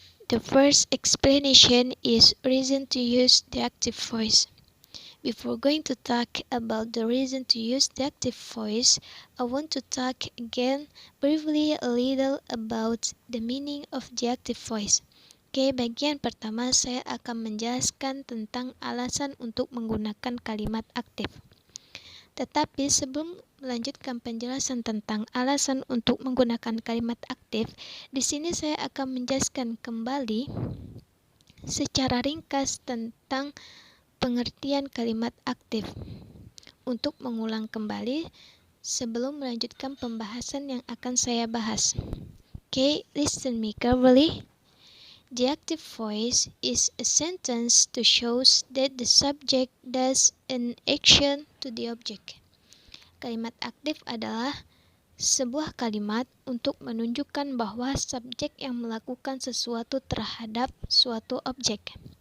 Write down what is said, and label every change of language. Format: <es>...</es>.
<en>The first explanation is reason to use the active voice. Before going to talk about the reason to use the active voice, I want to talk again briefly a little about the meaning of the active voice.</en> <id>Oke, bagian pertama saya akan menjelaskan tentang alasan untuk menggunakan kalimat aktif. Tetapi sebelum melanjutkan penjelasan tentang alasan untuk menggunakan kalimat aktif, di sini saya akan menjelaskan kembali secara ringkas tentang pengertian kalimat aktif. Untuk mengulang kembali sebelum melanjutkan pembahasan yang akan saya bahas.</id> <en>Okay, listen me carefully. The active voice is a sentence to show that the subject does an action to the object.</en> <id>Kalimat aktif adalah sebuah kalimat untuk menunjukkan bahwa subjek yang melakukan sesuatu terhadap suatu objek.</id>